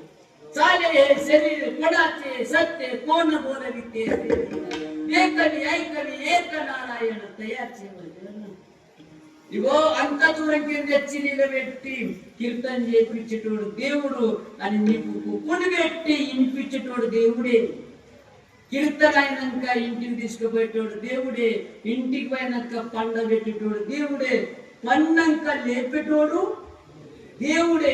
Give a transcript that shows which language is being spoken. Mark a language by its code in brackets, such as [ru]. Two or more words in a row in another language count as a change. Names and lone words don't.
[mr] चाले हे शरीर कोणाचे सत्य कोण बोलविते, एकवी ऐकवी एक नारायण तयाचे. [te] ఇగో అంత దూరంకి తెచ్చి నిలబెట్టి కీర్తన చేయించేటోడు దేవుడు అని నీకు కుక్కుని పెట్టి ఇనిపించేటోడు దేవుడే. కీర్తన అయినాక ఇంటికి తీసుకుపోయేటోడు దేవుడే, ఇంటికి పోయినాక పండబెట్టేటోడు దేవుడే, పన్నాక లేపేటోడు దేవుడే.